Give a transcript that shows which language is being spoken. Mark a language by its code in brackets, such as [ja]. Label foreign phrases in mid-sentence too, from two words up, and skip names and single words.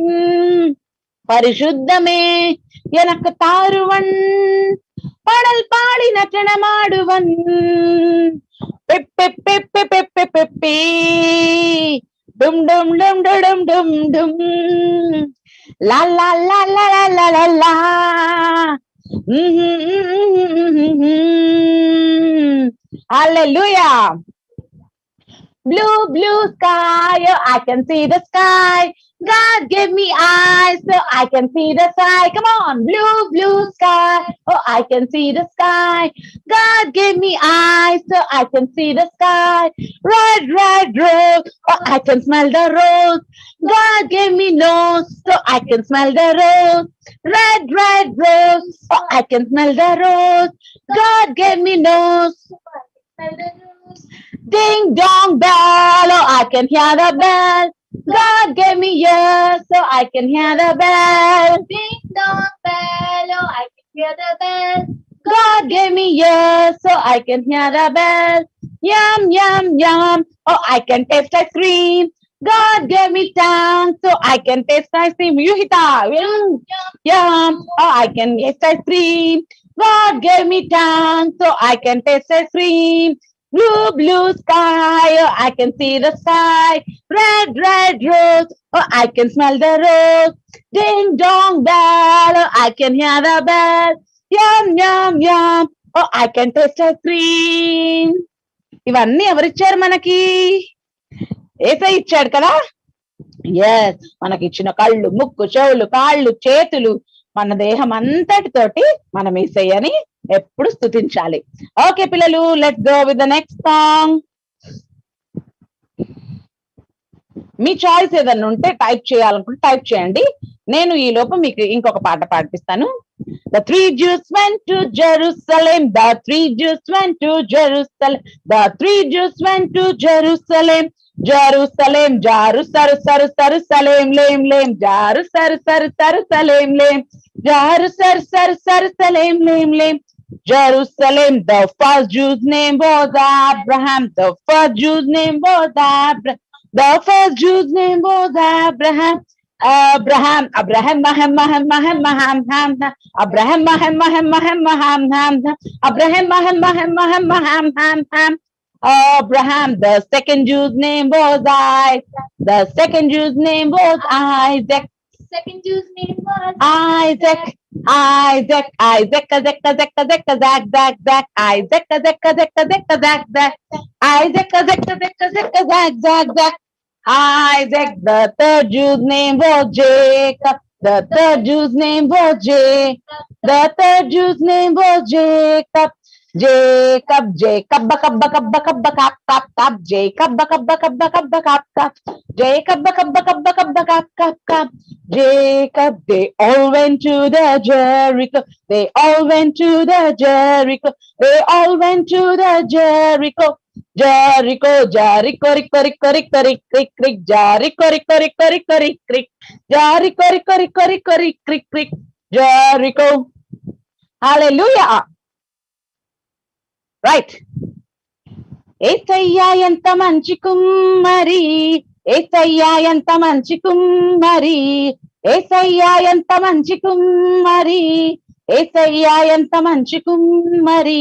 [ta] பரிசுத்தமே எனக்கு தாருவன், பாடல் பாடி நடனமாடுவன். பிப்பி பிப்பி பிப்பி பிப்பி டும் டும் டும் டும் டும் டும் லா லா லா லா லா லா லா. [en] Hallelujah. Blue, blue sky, oh, I can see the sky. God gave me eyes so I can see the sky. Come on, blue, blue sky, oh, I can see the sky. God gave me eyes so I can see the sky. Red, red rose, oh, I can smell the rose. God gave me nose so I can smell the rose. Red, red rose, oh, I can smell the rose. God gave me nose. Ding dong bell, oh, I can hear the bell. God gave me ears so I can hear the bell. Ding dong bell, oh, I can hear the bell. God gave me ears so I can hear the bell. Yum, yum, yum, oh, I can taste ice cream. God gave me tongue so I can taste ice cream. You hit that. Yum, yum, oh, I can taste ice cream. God gave me tongue so I can taste ice cream. Blue, blue sky, oh, I can see the sky. Red, red rose, oh, I can smell the rose. Ding dong bell, oh, I can hear the bell. Yum, yum, yum, oh, I can taste ice cream. [te] ఇవన్నీ ఎవరిచ్చారు మనకి? ఏసై ఇచ్చాడు కదా. ఎస్, మనకి ఇచ్చిన కళ్ళు, ముక్కు, చెవులు, కాళ్ళు, చేతులు, మన దేహం అంతటితోటి మనం ఏసయ్యని ఎప్పుడు స్తుతించాలి. [en] ఓకే పిల్లలు, let's go with the next song. [te] మీ చాయిస్ ఏదన్నా ఉంటే టైప్ చేయాలనుకుంటే టైప్ చేయండి. నేను ఈ లోపు మీకు ఇంకొక పాట పాడిపిస్తాను. [en] The 3 Jews went to Jerusalem. The 3 Jews went to Jerusalem. The 3 Jews went to Jerusalem. Jerusalem, Jerusalem, lem, lem, Jerusalem, lem, Jerusalem, lem, lem. Jerusalem, the first Jew's name was Abraham. The first Jew's name was Abraham. The first Jew's name was Abraham. Abraham, Abraham, Abraham, Abraham, Abraham, Abraham, Abraham, Abraham, Abraham, Abraham, Abraham, Abraham, Abraham. The second Jew's name was I. The second Jew's name was Isaac. Second Jew's name was Isaac. Isaac, Isaac, Isaac, Isaac, Isaac, Zach, Zach, Zach, Isaac, Isaac, Isaac, Isaac, Zach, Zach, Isaac, Isaac, Isaac, Isaac, Zach, Zach, Zach. Isaac, the third Jew's name was Jacob. The third Jew's name was Jacob. The third Jew's name was Jacob. Jacob, Jacob, Jacob, Jacob, Jacob, Jacob. They all went to the Jericho. They all went to the Jericho. They all went to the Jericho. Jericho, Jericho, Rico, Rico, Rico, Rico, Rico, Jericho, Rico, Rico, Rico, Rico, Jericho, Rico, Rico, Rico, Rico, Rico, Jericho. Hallelujah. Right. [te] ఏసయ్యా ఎంత మంచి కుమ్మరి, ఏసయ్యా ఎంత మంచి కుమ్మరి, ఏసయ్యా ఎంత మంచి కుమ్మరి, ఏసయ్యా ఎంత మంచి కుమ్మరి.